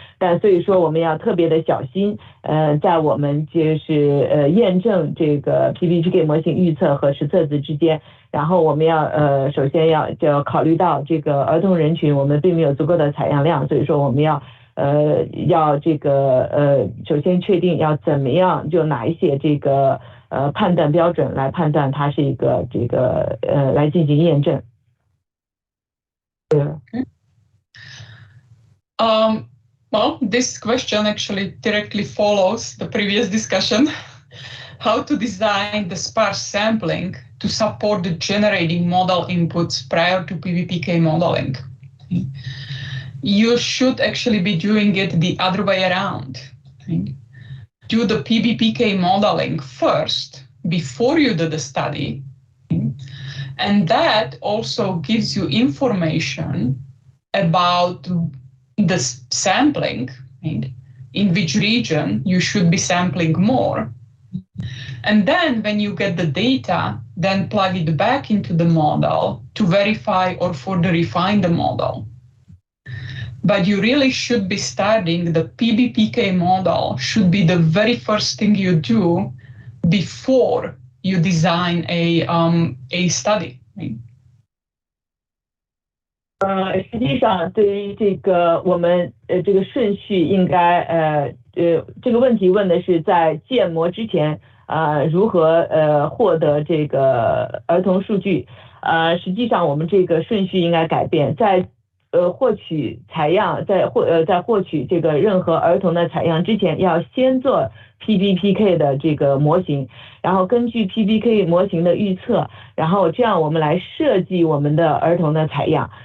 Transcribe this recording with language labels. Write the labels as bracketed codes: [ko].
[zh] 但所以说我们要特别的小心，在我们就是验证这个 Pbpk 模型预测和实测值之间，然后我们要首先要考虑到这个儿童人群，我们并没有足够的采样量，所以说我们要这个首先确定要怎么样，就哪一些这个判断标准来判断它是一个这个来进行验证。 [en] Well, this question actually directly follows the previous discussion. How to design the sparse sampling to support the generating model inputs prior to Pvpk modeling. You should actually be doing it the other way around. Do the Pbpk modeling first before you do the study, and that also gives you information about the sampling, in which region you should be sampling more. And then when you get the data, then plug it back into the model to verify or further refine the model. But you really should be starting the Pbpk model should be the very first thing you do before you design a study. [zh] 实际上对于这个我们这个顺序应该这个问题问的是在建模之前如何获得这个儿童数据。实际上我们这个顺序应该改变，在获取采样，在获取这个任何儿童的采样之前，要先做 Pbpk 的这个模型，然后根据 Pbpk 模型的预测，然后这样我们来设计我们的儿童的采样。